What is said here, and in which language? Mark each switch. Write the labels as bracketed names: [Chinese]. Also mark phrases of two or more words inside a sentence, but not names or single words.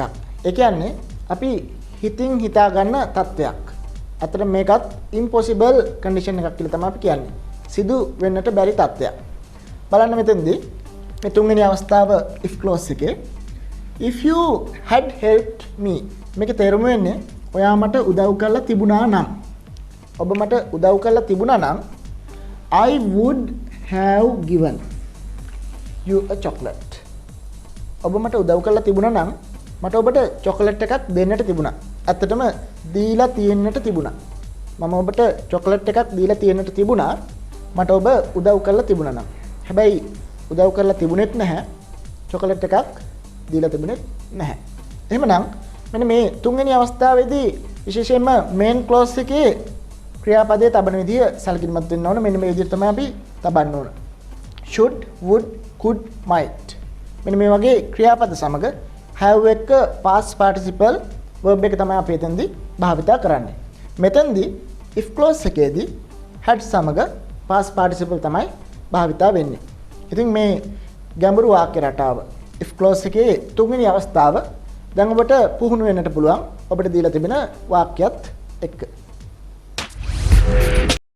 [Sinhala] ඒ කියන්නේ අපි හිතින් හිතා ගන්න තත්වයක්. අතට මේකත් [English] impossible condition [Sinhala] එකක් කියලා තමයි අපි කියන්නේ. සිදු වෙන්නට බැරි තත්වයක්. බලන්න මෙතෙන්දී මේ තුන්වෙනි අවස්ථාව [English] if clause [Sinhala] එකේ [English] if you had helped me [Sinhala] මේකේ තේරුම වෙන්නේ ඔයා මට උදව් කරලා තිබුණා නම්. ඔබ මට උදව් කරලා තිබුණා නම් [English] I would have given you a chocolate. [Sinhala] ඔබ මට උදව් කරලා තිබුණා නම් මට ඔබට චොකලට් එකක් දෙන්නට තිබුණා. ඇත්තටම දීලා තියෙන්නට තිබුණා. මම ඔබට චොකලට් එකක් දීලා තියෙන්නට තිබුණා. මට ඔබ උදව් කරලා තිබුණා නම්. හැබැයි උදව් කරලා තිබුණෙත් නැහැ. චොකලට් එකක් දීලා තිබුණෙත් නැහැ. එහෙමනම් මෙන්න මේ තුන්වෙනි අවස්ථාවේදී විශේෂයෙන්ම [English] main clause [Sinhala] එකේ ක්‍රියාපදයේ තබන විදිය සැලකිලිමත් වෙන්න ඕන. මෙන්න මේ විදිහට තමයි අපි තබන්න ඕන. [English] should, would, could, might. [Sinhala] මෙන්න මේ වගේ ක්‍රියාපද සමග have එක [English] past participle verb [Sinhala] එක තමයි අපි එතෙන්දී භාවිතා කරන්නේ. මෙතෙන්දී [English] if clause [Sinhala] එකේදී had සමග [English] past participle [Sinhala] තමයි භාවිතා වෙන්නේ. ඉතින් මේ ගැඹුරු වාක්‍ය රටාව [English] if clause [Sinhala] එකේ තුන්වෙනි අවස්ථාව දැන් ඔබට පුහුණු වෙන්නට පුළුවන් ඔබට දීලා තිබෙන වාක්‍යයත් එක්ක.